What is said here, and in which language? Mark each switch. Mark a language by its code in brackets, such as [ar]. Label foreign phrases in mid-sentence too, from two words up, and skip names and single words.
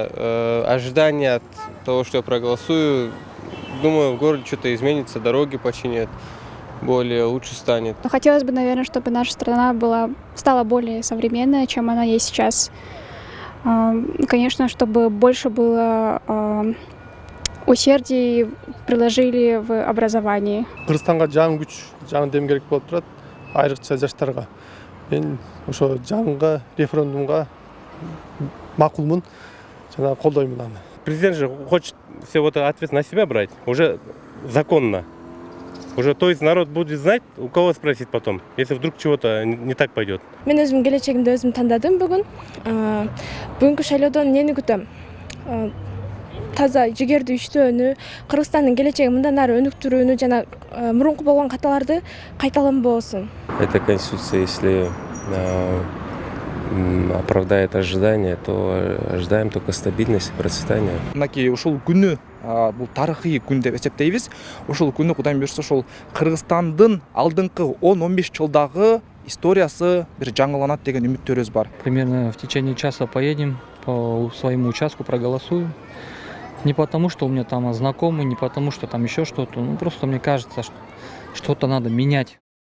[ru] Ожидания от того, что я проголосую, думаю, в городе что-то изменится, дороги починят, более лучше станет. Но хотелось бы, наверное, чтобы наша страна стала более современной, чем она есть сейчас. Конечно, чтобы больше было усердий приложили в образовании. [ky] Кыргызстанга жаңы күч, жаңы дем керек болуп турат. Айрыкча жаштарга. Мен ошо жаңы референдумга макулмун. Жана колдоймун аны. [ru] Президент же хочет все вот ответ на себя брать, уже законно. Уже, то есть народ будет знать, у кого спросить потом, если вдруг чего-то не так пойдет. [ky] Мен өзүм келечегимди өзүм тандадым бүгүн. Бүгүнкү шайлоодон эмнени күтөм? Таза жигердүү иштөөнү, Кыргызстандын келечеги мындан ары өнүктүрүүнү жана мурунку болгон каталарды кайталанбоосун. [ru] Эта конституция, если оправдает ожидания, то ожидаем только стабильности, процветания. [ky] Мынакей ушул күнү бул тарыхый күн деп эсептейбиз. Ушул күнү Кудайым буйрса ошол Кыргызстандын алдыңкы 10-15 жылдагы историясы бир жаңыланат деген үмүттөрүбүз бар. [ru] Примерно в течение часа поедем по своему участку, проголосуем. Не потому, что у меня там знакомые, не потому, что там еще что-то. Ну, просто мне кажется, что что-то надо менять.